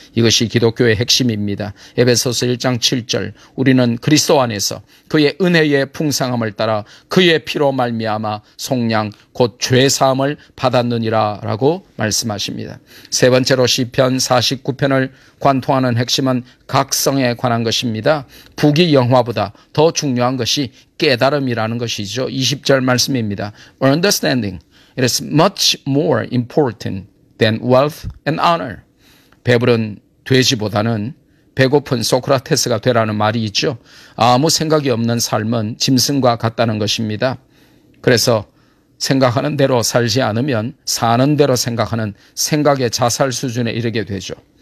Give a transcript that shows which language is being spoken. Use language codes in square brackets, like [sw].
[ko] 이것이 기독교의 핵심입니다. 에베소서 1장 7절 우리는 그리스도 안에서 그의 은혜의 풍성함을 따라 그의 피로 말미암아 속량 곧 죄사함을 받았느니라 라고 말씀하십니다. 세 번째로 시편 49편을 관통하는 핵심은 각성에 관한 것입니다. 부귀 영화보다 더 중요한 것이 깨달음이라는 것이죠. 20절 말씀입니다. [en] Understanding it is much more important than wealth and honor. [ko] 배부른 돼지보다는 배고픈 소크라테스가 되라는 말이 있죠. 아무 생각이 없는 삶은 짐승과 같다는 것입니다. 그래서 생각하는 대로 살지 않으면 사는 대로 생각하는 생각의 자살 수준에 이르게 되죠.